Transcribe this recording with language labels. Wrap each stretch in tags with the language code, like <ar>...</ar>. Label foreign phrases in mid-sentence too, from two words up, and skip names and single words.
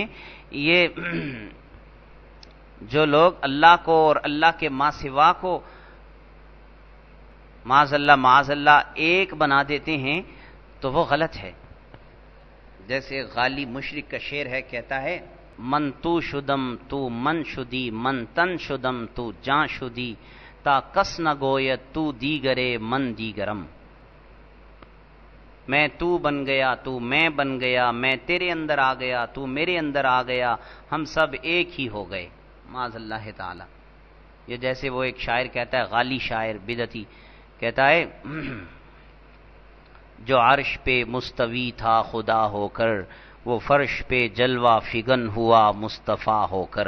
<ur>یہ جو لوگ اللہ کو اور اللہ کے ما سوا کو معاذ اللہ ایک بنا دیتے ہیں تو وہ غلط ہے. جیسے غالی مشرک کا شعر ہے، کہتا ہے</ur> <fa>من تو شدم تو من شدی، من تن شدم تو جاں شدی، تا کس نہ گویت تو دیگرے من دیگرم.</fa> <ur>میں تو بن گیا، تو میں بن گیا، میں تیرے اندر آ گیا، تو میرے اندر آ گیا، ہم سب ایک ہی ہو گئے. معاذ اللہ تعالی. یہ جیسے وہ ایک شاعر کہتا ہے، غالی شاعر بدعتی، کہتا ہے جو عرش پہ مستوی تھا خدا ہو کر، وہ فرش پہ جلوہ فگن ہوا مصطفیٰ ہو کر.</ur>